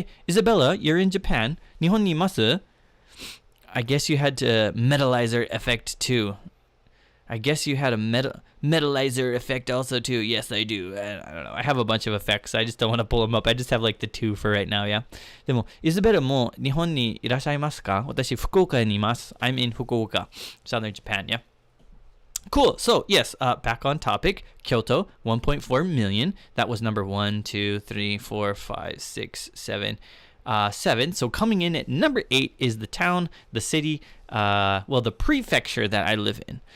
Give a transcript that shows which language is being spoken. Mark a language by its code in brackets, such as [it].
[en] Isabella, you're in Japan. [ja] Nihon ni imasu? [en] I guess you had a metalizer effect too. I guess you had a metalizer effect also too. Yes, I do. I don't know. I have a bunch of effects. I just don't want to pull them up. I just have like the 2 for right now, yeah. [ja] でも、Isabella も日本にいらっしゃいますか? 私、福岡にいます. [en] I'm in Fukuoka, southern Japan, yeah. Cool. So, yes, back on topic. Kyoto, 1.4 million. That was number 1, 2, 3, 4, 5, 6, 7. 7. So coming in at number 8 is the town, the city, the prefecture that I live in.